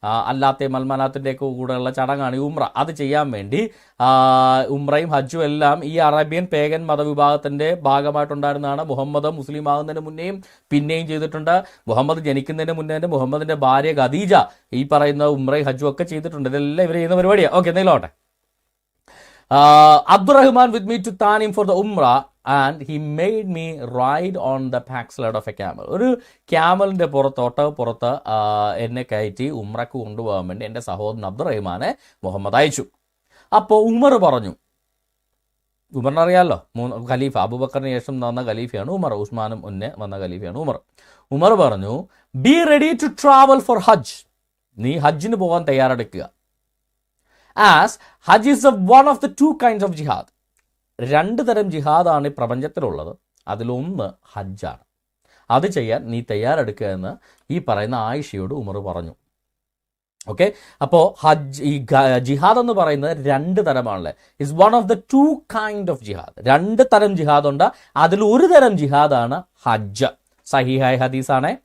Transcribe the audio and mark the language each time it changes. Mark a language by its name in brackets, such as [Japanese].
[Malayalam] അല്ലാത്ത മൽമനാത്തിൻ്റെ ഒക്കെ കൂടെയുള്ള ചടങ്ങാണ് ഈ ഉംറ. അത് ചെയ്യാൻ വേണ്ടി ഉംറയും ഹജ്ജും എല്ലാം ഈ അറേബ്യൻ പേഗൻ മതവിഭാഗത്തിൻ്റെ ഭാഗമായിട്ടുണ്ടായിരുന്നതാണ്. മുഹമ്മദ് മുസ്ലിം ആകുന്നതിന് മുന്നേയും പിന്നെയും ചെയ്തിട്ടുണ്ട്. മുഹമ്മദ് ജനിക്കുന്നതിന് മുന്നേ മുഹമ്മദിൻ്റെ ഭാര്യ ഖദീജ ഈ പറയുന്ന ഉംറയും ഹജ്ജും ഒക്കെ ചെയ്തിട്ടുണ്ട്. ഇതെല്ലാം ഇവർ ചെയ്യുന്ന പരിപാടിയാണ്. Okay, എന്തെങ്കിലോട്ടെ. [English] Abdurrahman with me to Tanim for the Umrah and he made me ride on the backside of a camel. [Malayalam] ഒരു ക്യാമലിൻ്റെ പുറത്ത് എന്നെ കയറ്റി ഉംറക്ക് കൊണ്ടുപോകാൻ വേണ്ടി എൻ്റെ സഹോദരൻ അബ്ദുറഹ്മാനെ മുഹമ്മദ് അയച്ചു. അപ്പോൾ ഉമർ പറഞ്ഞു, ഉമറിനെ അറിയാമല്ലോ, ഖലീഫ, അബൂബക്കറിന് ശേഷം വന്ന ഖലീഫയാണ് ഉമർ, ഉസ്മാനും മുന്നേ വന്ന ഖലീഫയാണ് ഉമർ. ഉമർ പറഞ്ഞു, [English] be ready to travel for hajj, [Malayalam] നീ ഹജ്ജിന് പോകാൻ തയ്യാറെടുക്കുക. [English] As Hajj is one of the two kinds of jihad. [Malayalam] 2 തരം ജിഹാദാണ് ഈ പ്രപഞ്ചത്തിലുള്ളത്. അതിലൊന്ന് ഹജ്ജാണ്. അത് ചെയ്യാൻ നീ തയ്യാറെടുക്കുക എന്ന് ഈ പറയുന്ന ആയിഷയോട് ഉമർ പറഞ്ഞു. ഓക്കെ, അപ്പോൾ ഹജ്ജ്, ഈ ജിഹാദ് എന്ന് പറയുന്നത് 2 തരമാണല്ലേ. [English] It's one of the 2 kind of jihad. [Malayalam] 2 തരം ജിഹാദ് ഉണ്ട്. അതിൽ ഒരു തരം ജിഹാദാണ് ഹജ്ജ്. സഹീഹായ ഹദീസാണ്.